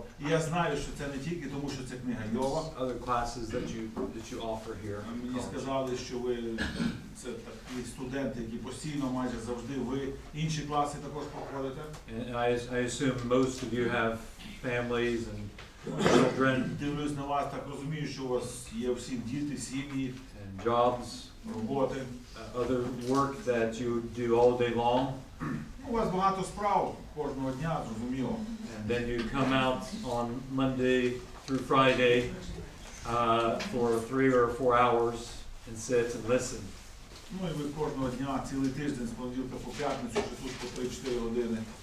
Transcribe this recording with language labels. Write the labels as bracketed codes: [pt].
[uk] Я знаю, що це не тільки тому, що це книга Йова. [en] Other classes that you offer here. [uk] Мені сказали, що ви це такі студенти, які постійно, майже завжди, ви інші класи також проходите. [en] And I assume most of you have families and children. [uk] Дивлюсь на вас, так розумію, що у вас є всі діти, сім'ї, [en] And jobs, [uk] роботи. [en] other work that you do all day long. [uk] У вас багато справ кожного дня, зрозуміло. [en] And then you come out on Monday through Friday for 3 or 4 hours and sit and listen. [uk] Ну і ви кожного дня, цілий тиждень, з понеділка по п'ятницю, що тут по 3-4 години.